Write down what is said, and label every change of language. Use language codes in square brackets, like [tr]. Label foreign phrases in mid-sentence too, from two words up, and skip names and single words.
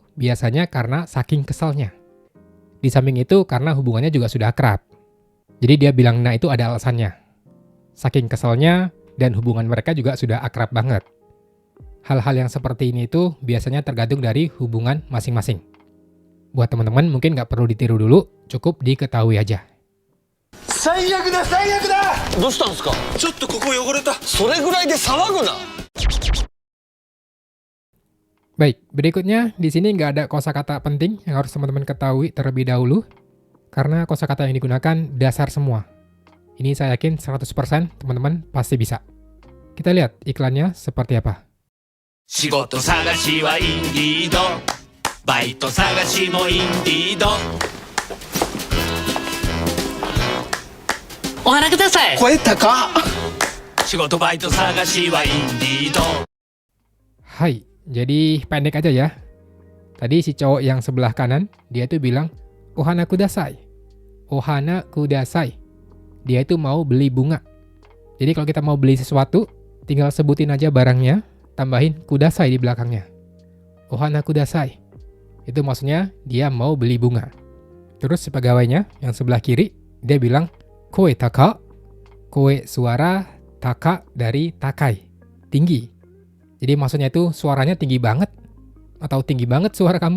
[id] Biasanya karena saking keselnya. Di samping itu karena hubungannya juga sudah akrab. Jadi dia bilang nah itu ada alasannya. Saking keselnya dan hubungan mereka juga sudah akrab banget. Hal-hal yang seperti ini itu biasanya tergantung dari hubungan masing-masing. Buat teman-teman mungkin nggak perlu ditiru dulu, cukup diketahui aja. [ja] 最悪だ最悪だどうしたんですか？ちょっとここ汚れたそれぐらいで騒ぐな。 [id] Baik, berikutnya di sini nggak ada kosakata penting yang harus teman-teman ketahui terlebih dahulu. Karena kosakata yang digunakan dasar semua. Ini saya yakin 100% teman-teman pasti bisa. Kita lihat iklannya seperti apa. [ja] 仕事探しはインディードバイト探しもインディードお花ください声高っ仕事バイト探しはインディード [id] Hai, jadi pendek aja ya. Tadi si cowok yang sebelah kanan, dia tuh bilang, [ja] お花ください. お花ください. [id] Dia itu mau beli bunga. Jadi kalau kita mau beli sesuatu, tinggal sebutin aja barangnya, tambahin kudasai di belakangnya. [ja] お花ください. [id] Itu maksudnya dia mau beli bunga. Terus si pegawainya yang sebelah kiri, dia bilang, [ja] 声高. [id] Koe suara, taka dari takai. Tinggi. Jadi maksudnya itu suaranya tinggi banget. Atau tinggi banget suara kamu.